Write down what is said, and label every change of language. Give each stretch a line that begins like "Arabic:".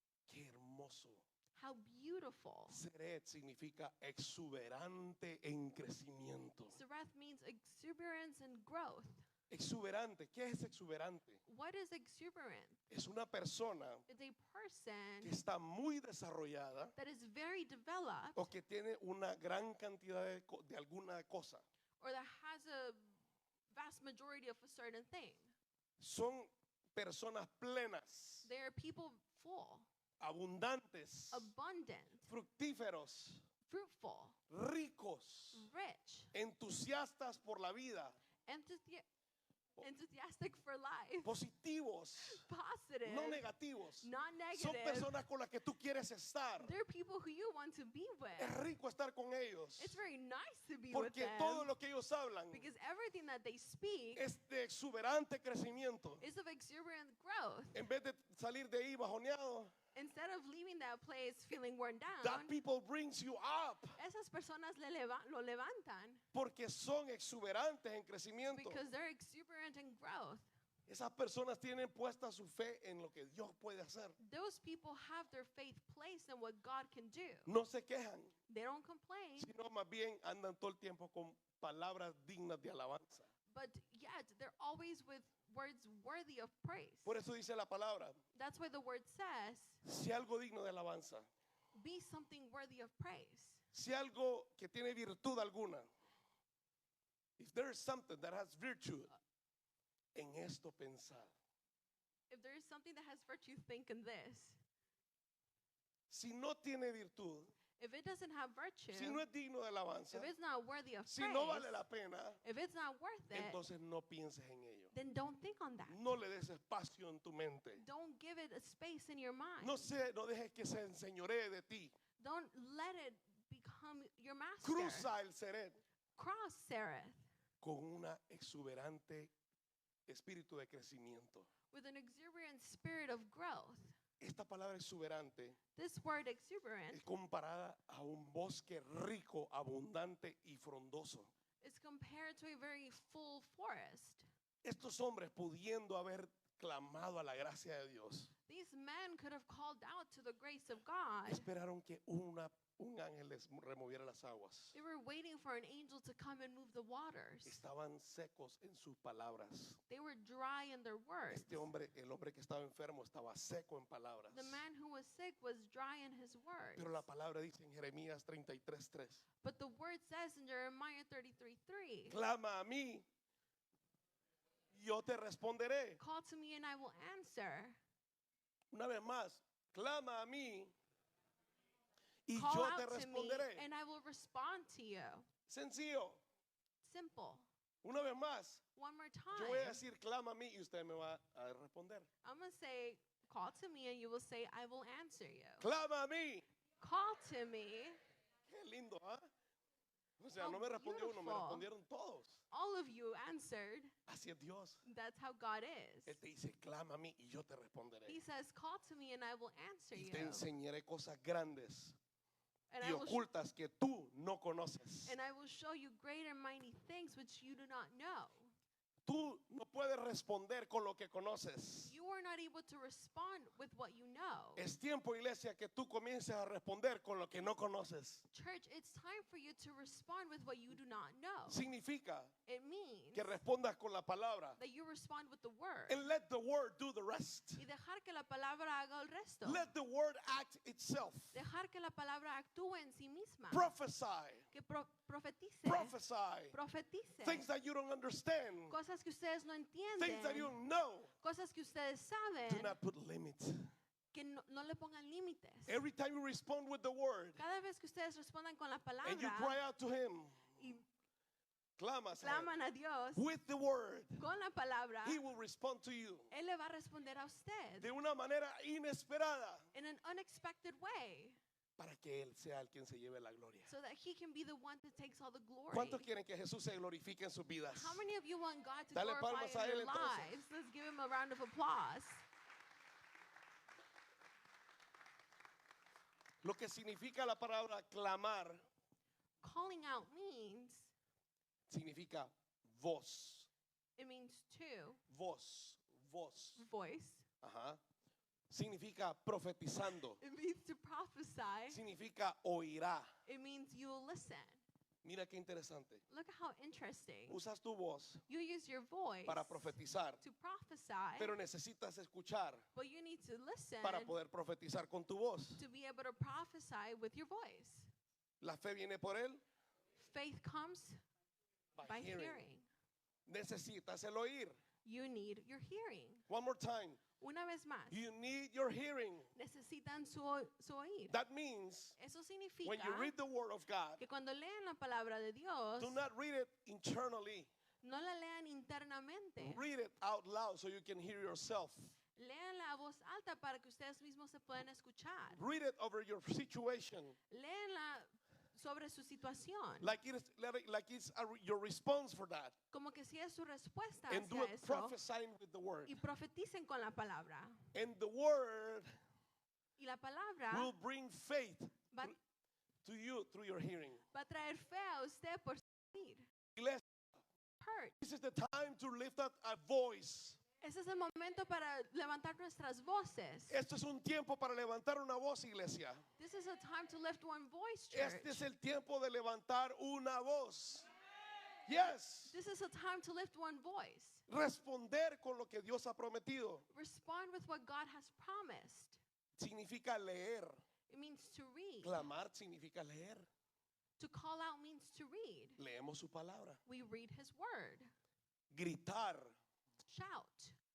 Spanish: Qué hermoso.
English: How beautiful.
Spanish: Seret significa exuberante en crecimiento.
English: Sereth means exuberance and growth.
Spanish: Exuberante, ¿qué es exuberante?
English: What is exuberant?
Spanish: Es una persona
English: It's a
Spanish: que
English: person
Spanish: está muy desarrollada
English: that is very developed
Spanish: o que tiene una gran cantidad de alguna cosa.
English: or that has a vast majority of a certain thing.
Spanish: Son personas plenas,
English: They are people full,
Spanish: abundantes,
English: abundant,
Spanish: fructíferos,
English: fruitful,
Spanish: ricos,
English: rich,
Spanish: entusiastas por la vida,
English: enthusiastic for life,
Spanish: positivos,
English: positive,
Spanish: no negativos.
English: not
Spanish: Son
English: negative.
Spanish: personas con las que tú quieres estar.
English: They're people who you want to be
Spanish: Es
English: with.
Spanish: rico estar con ellos.
English: It's very nice to be with
Spanish: Porque
English: them
Spanish: todo lo que ellos hablan
English: because everything that they speak
Spanish: es de exuberante crecimiento.
English: is of exuberant growth.
Spanish: En vez de salir de ahí bajoneado,
English: Instead of leaving that place feeling worn down, that people brings you up.
Spanish: esas personas lo levantan Porque son exuberantes en crecimiento.
English: because they're exuberant in growth.
Spanish: Esas personas tienen puesta su fe en lo que Dios puede hacer.
English: Those people have their faith placed in what God can do.
Spanish: No se quejan,
English: They don't complain,
Spanish: sino más bien andan todo el tiempo con palabras dignas de alabanza.
English: but yet they're always with words worthy of praise.
Spanish: Por eso dice la palabra,
English: That's why the word says,
Spanish: si algo digno de alabanza,
English: be something worthy of praise.
Spanish: si algo que tiene virtud alguna,
English: if there is something that has virtue,
Spanish: en esto pensar.
English: If there is something that has virtue, think in this.
Spanish: Si no tiene virtud,
English: If it doesn't have virtue,
Spanish: si no es digno de alabanza,
English: if it's not worthy of
Spanish: si
English: praise,
Spanish: no vale la pena,
English: if it's not worth it,
Spanish: entonces no pienses en ello.
English: then don't think on that.
Spanish: No le des espacio en tu mente.
English: Don't give it a space in your mind.
Spanish: No dejes que se enseñoree de ti.
English: Don't let it become your master.
Spanish: Cruza el Ceret
English: Cross Sereth
Spanish: con una exuberante espíritu de crecimiento.
English: with an exuberant spirit of growth.
Spanish: Esta palabra exuberante
English: This word exuberant
Spanish: es comparada a un bosque rico, abundante y frondoso.
English: is compared to a very full forest.
Spanish: Estos hombres pudiendo haber clamado a la gracia de Dios,
English: These men could have called out to the grace of God.
Spanish: esperaron que un ángel les removiera las aguas.
English: They were waiting for an angel to come and move the waters.
Spanish: Estaban secos en sus palabras.
English: They were dry in their words.
Spanish: El hombre que estaba enfermo estaba seco en palabras.
English: The man who was sick was dry in his words.
Spanish: Pero la palabra dice en Jeremías 33:3,
English: But the word says in Jeremiah 33:3,
Spanish: clama a mí, yo te responderé.
English: call to me and I will answer.
Spanish: Una vez más, clama a mí y
English: Call
Spanish: yo
English: out
Spanish: te
English: to me
Spanish: responderé.
English: and I will respond to you.
Spanish: Sencillo.
English: Simple.
Spanish: Una vez más,
English: One more
Spanish: yo voy a
English: time.
Spanish: decir clama a mí y usted me va a responder.
English: I'm going to say, Call to me and you will say, I will answer you.
Spanish: Clama a mí.
English: Call to me.
Spanish: Qué lindo, ¿ah? O sea,
English: How
Spanish: no me respondió uno, me
English: beautiful.
Spanish: respondieron todos.
English: All of you answered.
Spanish: Así es Dios.
English: That's how God is.
Spanish: Él te dice, clama a mí y yo te responderé.
English: He says, call to me and I will answer
Spanish: Y
English: you.
Spanish: te enseñaré cosas grandes
English: And
Spanish: y
English: I will
Spanish: ocultas que tú no conoces.
English: and I will show you great and mighty things which you do not know.
Spanish: Tú no puedes responder con lo que conoces.
English: You are not able to respond with what you know.
Spanish: Es tiempo, iglesia, que tú comiences a responder con lo que no conoces.
English: Church, it's time for you to respond with what you do not know.
Spanish: Significa
English: It means
Spanish: que respondas con la palabra.
English: that you respond with the word. And let the word do the rest.
Spanish: Y dejar que la palabra haga el resto.
English: Let the word act itself.
Spanish: Dejar que la palabra actúe en sí misma.
English: Prophesy.
Spanish: Que profetice.
English: Prophesy.
Spanish: Profetice.
English: Things that you don't understand.
Spanish: Cosas que ustedes no
English: Things that you
Spanish: entienden.
English: don't know.
Spanish: Cosas que ustedes
English: Do
Spanish: saben.
English: not put limits.
Spanish: Que no le pongan límites.
English: Every time you respond with the word
Spanish: Cada vez que ustedes respondan con la
English: and you cry
Spanish: palabra
English: out to him,
Spanish: y clamas a él. claman a Dios
English: With the word,
Spanish: con la palabra,
English: he will respond to you
Spanish: Él le va a responder a usted de una manera inesperada
English: in an unexpected way
Spanish: para que él sea el quien se lleve la gloria.
English: so that He can be the one that takes all the glory.
Spanish: ¿Cuántos quieren que Jesús se glorifique en sus vidas?
English: How many of you want God to
Spanish: Dale
English: glorify
Spanish: palmas a
English: in
Spanish: él,
English: your
Spanish: entonces.
English: lives? Let's give Him a round of applause.
Spanish: Lo que significa la palabra clamar
English: Calling out means,
Spanish: significa voz.
English: it means to,
Spanish: Voz. Voz.
English: voice.
Spanish: Ajá. Significa profetizando.
English: It means to prophesy.
Spanish: Significa oirá.
English: It means you will listen.
Spanish: Mira qué interesante.
English: Look at how interesting.
Spanish: Usas tu voz
English: You use your voice
Spanish: para profetizar,
English: to prophesy,
Spanish: pero necesitas escuchar
English: but you need to listen
Spanish: para poder profetizar con tu voz.
English: to be able to prophesy with your voice.
Spanish: La fe viene por él
English: Faith comes by hearing.
Spanish: Necesitas el oír.
English: You need your hearing. One more time.
Spanish: Una vez más,
English: You need your hearing.
Spanish: necesitan su oír.
English: That means
Spanish: Eso significa
English: when you read the word of God,
Spanish: que cuando lean la palabra de Dios,
English: do not read it internally.
Spanish: no la lean internamente.
English: Read it out loud so you can hear yourself.
Spanish: Léanla a voz alta para que ustedes mismos se puedan escuchar.
English: Read it over your situation.
Spanish: Léanla sobre su situación.
English: Like it's your response for that.
Spanish: Como que si es su respuesta
English: And do
Spanish: hacia
English: it
Spanish: eso.
English: prophesying with the word.
Spanish: Y profeticen con la palabra.
English: And the word
Spanish: Y la palabra
English: will bring faith
Spanish: va,
English: to you through your hearing.
Spanish: va a traer fe a usted por su oír. Iglesia,
English: Hurt. this is the time to lift up a voice.
Spanish: Ese es el momento para levantar nuestras voces. Esto es un tiempo para levantar una voz, iglesia.
English: This is a time to lift one voice, church.
Spanish: Este es el tiempo de levantar una voz.
English: Yes. This is a time to lift one voice.
Spanish: Responder con lo que Dios ha prometido.
English: Respond with what God has promised.
Spanish: Significa leer.
English: It means to read.
Spanish: Clamar significa leer.
English: To call out means to read.
Spanish: Leemos su palabra.
English: We read His word.
Spanish: Gritar.
English: Shout.